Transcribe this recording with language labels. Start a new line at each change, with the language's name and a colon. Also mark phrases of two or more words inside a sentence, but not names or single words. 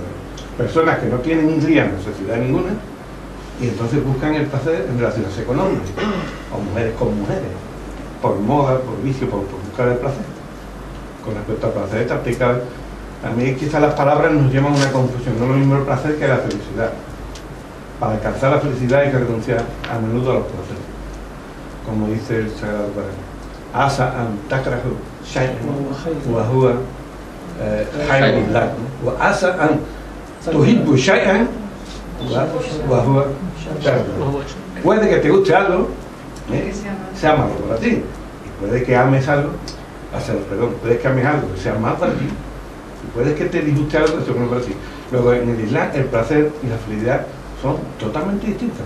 Spanish: Personas que no tienen ni necesidad ninguna y entonces buscan el placer en relaciones económicas, o mujeres con mujeres, por moda, por vicio, por buscar el placer. Con respecto al placer está aplicado. A mí quizás las palabras nos llevan a una confusión, no es lo mismo el placer que la felicidad. Para alcanzar la felicidad hay que renunciar a menudo a los placeres, como dice el Sagrado Corán.
Arabic: عسى أن تكرهوا شيئا وهو خير لكم وعسى أن تحبوا شيئا
Spanish: Puede que te guste algo, sea malo para ti. Y puede que ames algo, puede que ames algo que sea mal para ti. Y puede que te disguste algo que sea bueno para ti. Luego, en el Islam, el placer y la felicidad son totalmente distintas.